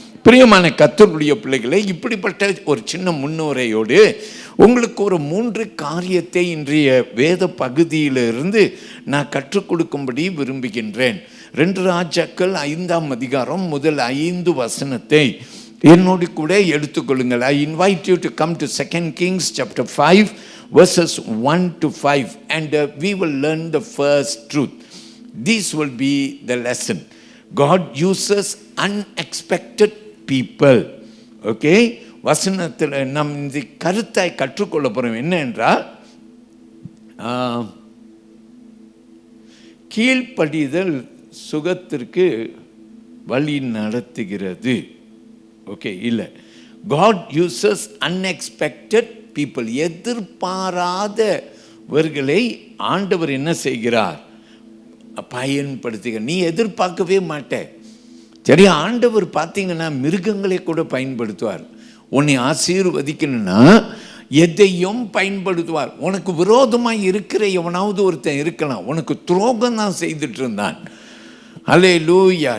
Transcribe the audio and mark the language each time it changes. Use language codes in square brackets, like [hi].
[ta] பிரியமான கர்த்தருடைய பிள்ளைகளை, இப்படிப்பட்ட ஒரு சின்ன முன்னுரையோடு உங்களுக்கு ஒரு 3 காரியத்தை இன்றைய வேத பகுதியிலிருந்து நான் கற்றுக் கொடுக்கும்படி விரும்புகின்றேன். 2 ராஜாக்கள் 5ஆம் அதிகாரம் முதல் 5 வசனத்தை என்னோடு கூட எடுத்துக்கொள்ளுங்கள். [en] I invite you to come to 2 Kings chapter 5 verses 1 to 5 and we will learn the first truth. This will be the lesson. God uses unexpected people. Okay? [ta] வசனத்தில் நம் இந்த கருத்தை கற்றுக்கொள்ள போகிறோம். என்ன என்றால், கீழ்ப்படிதல் சுகத்திற்கு வழி நடத்துகிறது. ஓகே, இல்லை, [en] God uses unexpected people. [ta] எதிர்பாராதவர்களை ஆண்டவர் என்ன செய்கிறார்? பயன்படுத்துகிறார். நீ எதிர்பார்க்கவே மாட்டே. சரி, ஆண்டவர் பார்த்தீங்கன்னா மிருகங்களை கூட பயன்படுத்துவார். உன்னை ஆசீர்வதிக்கணும்னா எதையும் பயன்படுத்துவார். உனக்கு விரோதமாக இருக்கிற எவனாவது ஒருத்தன் இருக்கலாம், உனக்கு துரோகம் தான் செய்துட்டு இருந்தான். அல்லேலூயா.